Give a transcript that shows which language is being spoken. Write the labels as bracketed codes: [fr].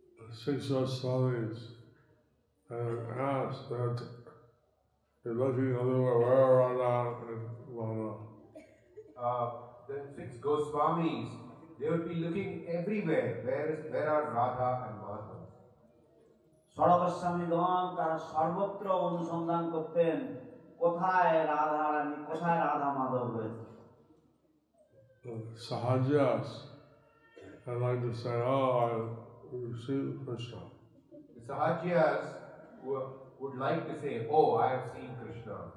[en] 6 Goswamis asked that they're looking everywhere, where are Radha and Madhava? The 6 Goswamis, they would be looking everywhere. Where are Radha and Madhava? [bn] ষড়গোস্বামীগণ তারা সর্বত্র অনুসন্ধান করতেন, কোথায় রাধা রানী, কোথায় রাধা মাধব রয়েছে। [en] Sahajas, I like to say, oh, I received Krishna. The Sahajiyas would like to say, oh, I have seen Krishna.